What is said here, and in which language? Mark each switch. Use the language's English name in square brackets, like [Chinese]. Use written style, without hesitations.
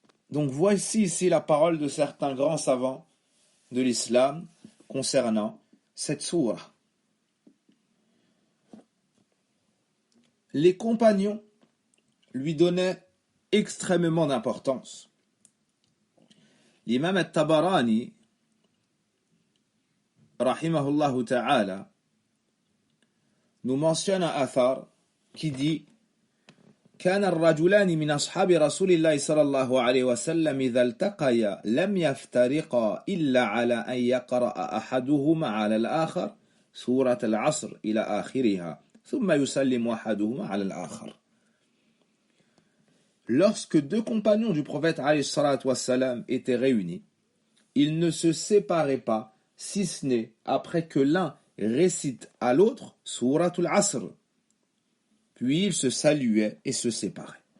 [French] Donc voici ici la parole de certains grands savants de l'islam concernant cette sourate. Les compagnons lui donnaient extrêmement d'importance. L'imam al-Tabarani, rahimahullah ta'ala, nous mentionne un athar qui dit [Arabic] كان الرجلان من أصحاب رسول الله صلى الله عليه وسلم إذا التقيا لم يفترقا إلا على أن يقرأ أحدهما على الآخر سورة العصر إلى آخرها ثم يسلم أحدهما على الآخر. [French] Lorsque 2 compagnons du prophète alayhi salatu wassalam étaient réunis, ils ne se séparaient pas, si ce n'est après que l'un récite à l'autre Souratul Asr. Puis ils se saluaient et se séparaient.